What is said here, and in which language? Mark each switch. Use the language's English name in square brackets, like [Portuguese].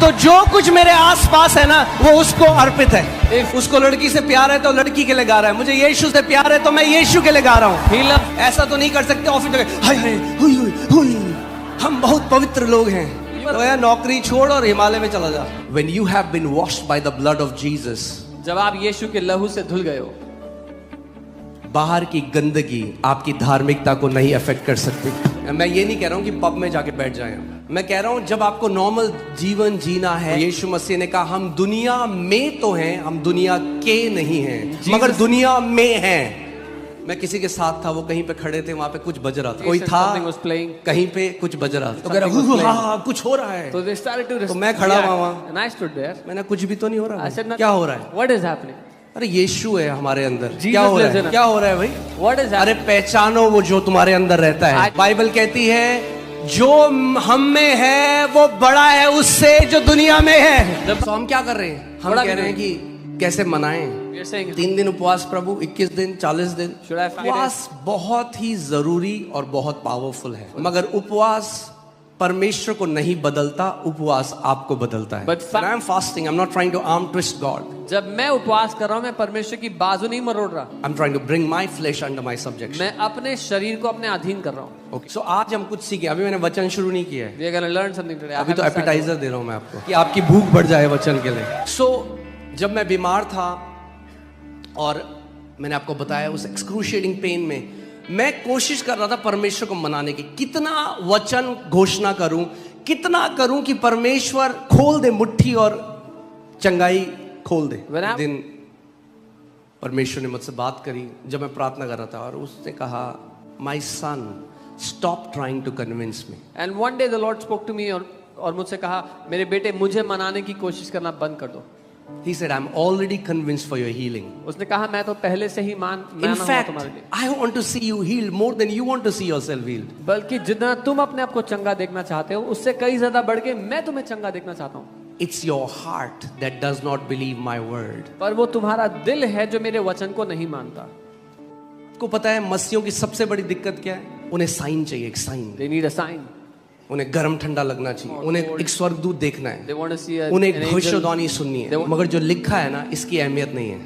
[Hindi] तो जो कुछ मेरे आसपास है ना, वो उसको अर्पित है। उसको लड़की से प्यार है तो लड़की के लिए गा रहा है, मुझे यीशु से प्यार है तो मैं यीशु के लिए गा रहा हूँ। ऐसा तो नहीं कर सकते ऑफिस में, हाय हाय हुई हुई हुई, हम बहुत पवित्र लोग हैं। तो यार नौकरी छोड़ और हिमालय में चला जा। [English] When you have been washed by the blood of Jesus, [Hindi] जब आप यीशु के लहू से धुल गए हो, बाहर की गंदगी आपकी धार्मिकता को नहीं अफेक्ट कर सकती। मैं ये नहीं कह रहा हूं कि पब में जाके बैठ जाएं, मैं कह रहा हूं जब आपको नॉर्मल जीवन जीना है। यीशु मसीह ने कहा हम दुनिया में तो हैं, हम दुनिया के नहीं हैं, मगर दुनिया में हैं। मैं किसी के साथ था, वो कहीं पे खड़े थे, वहां पे कुछ बज रहा था, कोई था कहीं पे कुछ बज रहा था, तो कह रहा कुछ हो रहा है, तो मैं खड़ा हुआ वहां, मैंने कुछ भी तो नहीं हो रहा, क्या हो रहा है? [English] What is happening? [Hindi] अरे यीशु है हमारे अंदर, क्या हो रहा है? क्या हो रहा है भाई? [English] What is happening? [Hindi] अरे पहचानो वो जो तुम्हारे अंदर रहता है। बाइबल कहती है जो हम में है वो बड़ा है उससे जो दुनिया में है। तो हम क्या कर रहे हैं? हम कह रहे हैं कि कैसे मनाएं? 3 दिन उपवास प्रभु, 21 दिन, 40 दिन। उपवास बहुत ही जरूरी और बहुत पावरफुल है, मगर उपवास परमेश्वर को नहीं बदलता, उपवास आपको बदलता है। [English] But I am fasting, I'm not trying to arm twist God. [Hindi] जब मैं उपवास कर रहा हूँ, मैं परमेश्वर की बाजू नहीं मरोड़ रहा। [English] I'm trying to bring my flesh under my subjection. [Hindi] मैं अपने शरीर को अपने अधीन कर रहा हूँ। [English] Okay. So [Hindi] आज हम कुछ सीखे, अभी मैंने वचन शुरू नहीं किया है। [English] We are gonna learn something today. [Hindi] अभी तो एपिटाइजर दे रहा हूँ मैं आपको कि आपकी भूख बढ़ जाए वचन के लिए। [English] So [Hindi] जब मैं बीमार था और मैंने आपको बताया उस एक्सक्रूशिएटिंग पेन में, मैं कोशिश कर रहा था परमेश्वर को मनाने की, कितना वचन घोषणा करूं, कितना करूं कि परमेश्वर खोल दे मुट्ठी और चंगाई खोल दे। दिन परमेश्वर ने मुझसे बात करी जब मैं प्रार्थना कर रहा था, और उसने कहा [English] My son stop trying to convince me. And one day the lord spoke to me, [Hindi] और मुझसे कहा मेरे बेटे मुझे मनाने की कोशिश करना बंद कर दो। [English] He said, I'm already convinced for your healing. [Hindi] उसने कहा मैं तो पहले से ही [English] In fact, I want to see you healed more than you want to see yourself healed. [Hindi] बल्कि जितना तुम अपने आप को चंगा देखना चाहते हो, उससे कई ज्यादा बढ़ के मैं तुम्हें चंगा देखना चाहता हूँ। [English] It's your heart that does not believe my word. [Hindi] पर वो तुम्हारा दिल है जो मेरे वचन को नहीं मानता। आपको पता है मसीहों की सबसे बड़ी दिक्कत क्या है? उन्हें साइन चाहिए, एक sign. [English] They need a sign. [Hindi] उन्हें गर्म ठंडा लगना चाहिए, उन्हें एक स्वर्गदूत देखना है, [English] They want to see [Hindi] उन्हें एक भविष्यवाणी सुननी है। मगर जो लिखा है ना, इसकी अहमियत नहीं है।